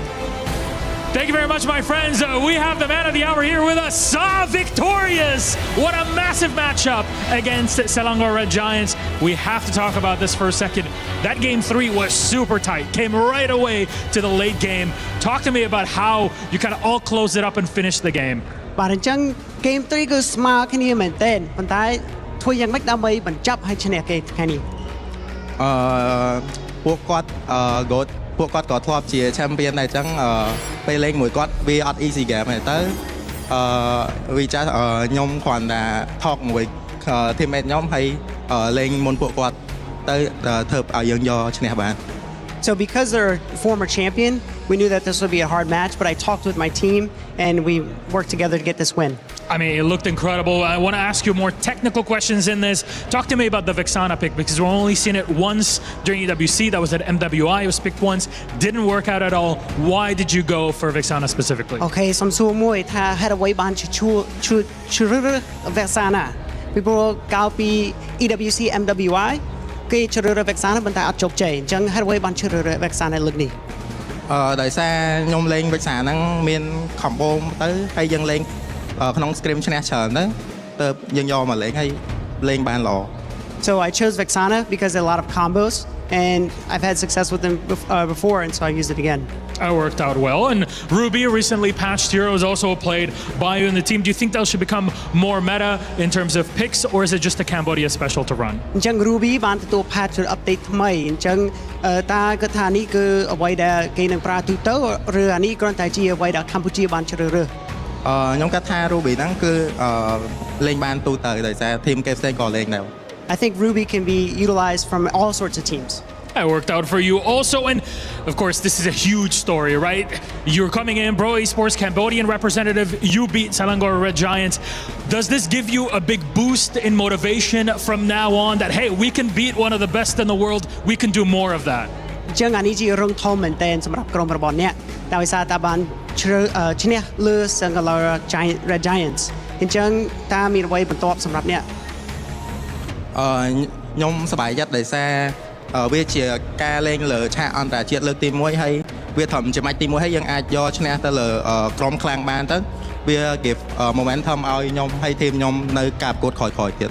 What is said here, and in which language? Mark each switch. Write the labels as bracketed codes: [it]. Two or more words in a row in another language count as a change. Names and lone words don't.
[en] Thank you very much, my friends. We have the man of the hour here with us, Sa victorious. What a massive matchup against Selangor Red Giants. We have to talk about this for a second. That game 3 was super tight. Came right away to the late game. Talk to me about how you kind of all closed it up and finished the game. [km] បាទអញ្ចឹង game 3 គឺស្មើគ្នាមែនទែនប៉ុន្តែធ្វើយ៉ាងម៉េចដើម្បីបញ្ចប់ឲ្យឈ្នះគេថ្ងៃនេះ ពួកគាត់ពួកគាត់ក៏ធ្លាប់ជា champion ដែរអញ្ចឹងពេលលេងមួយគាត់វាអត់ [en] easy game [km] ទេទៅវាចាស់ខ្ញុំគ្រាន់តែ talk មួយ teammate ខ្ញុំហើយលេងមុនពួកគាត់ទៅធ្វើឲ្យយើងយកឈ្នះបាន [en] So because they're a former champion, we knew that this would be a hard match, but I talked with my team and we worked together to get this win. I mean, it looked incredible. I want to ask you more technical questions in this. Talk to me about the Vexana pick, because we've only seen it once during EWC. That was at MWI. It was picked once. Didn't work out at all. Why did you go for Vexana specifically? [km] Okay, សំសួរមួយថាហេតុអ្វីបានជ្រើសរើស Vexana ពីព្រោះកាលពី EWC MWI គេជ្រើសរើស Vexana ប៉ុន្តែអត់ជោគជ័យអញ្ចឹងហេតុអ្វីបានជ្រើសរើស Vexana លើកនេះដោយសារខ្ញុំលេង Vexana ហ្នឹងមាន combo ទៅហើយយើងលេងក្នុង scrim ឈ្នះច្រើនទៅទៅយើងយកមកលេងហើយលេងបានល្អ [en] So I chose Vexana because there are a lot of combos and I've had success with them before and so I used it again. It worked out well. And Ruby, recently patched heroes, also played by you in the team. Do you think those should become more meta in terms of picks, or is it just a Cambodia special to run? [km] អញ្ចឹង Ruby បានទទួល [en] patch update [km] ថ្មីអញ្ចឹងតើគាត់ថានេះគឺអ្វីដែលគេនឹងប្រើទូទៅឬអានេះគ្រាន់តែជាអ្វីដែលកម្ពុជាបានជ្រើសរើសខ្ញុំគិតថា Ruby ហ្នឹងគឺលេងបានទូទៅដោយសារ team គេផ្សេងក៏លេងដែរ [en] I think Ruby can be utilized from all sorts of teams. That worked out for you also. And of course, this is a huge story, right? You're coming in, Bro Esports Cambodian representative. You beat Selangor Red Giants. Does this give you a big boost in motivation from now on that, hey, we can beat one of the best in the world. We can do more of that. [km] អញ្ចឹងអានេះជារឿងធំមែនទែនសម្រាប់ក្រុមរបស់អ្នកដោយសារតាបានឈ្នះលើ Selangor Red Giants អញ្ចឹងតាមានអ្វីបន្ទាប់សម្រាប់អ្នក ខ្ញុំសប្បាយចិត្តដោយសារវាជាការលេងលើឆាកអន្តរជាតិលើកទី1ហើយវាធំជាម៉ាច់ទី1ហើយយើងអាចយកឈ្នះទៅលើក្រុមខ្លាំងបានទៅវា [en] give momentum [km] ឲ្យខ្ញុំហើយทีมខ្ញុំនៅការប្រកួតក្រោយៗទៀត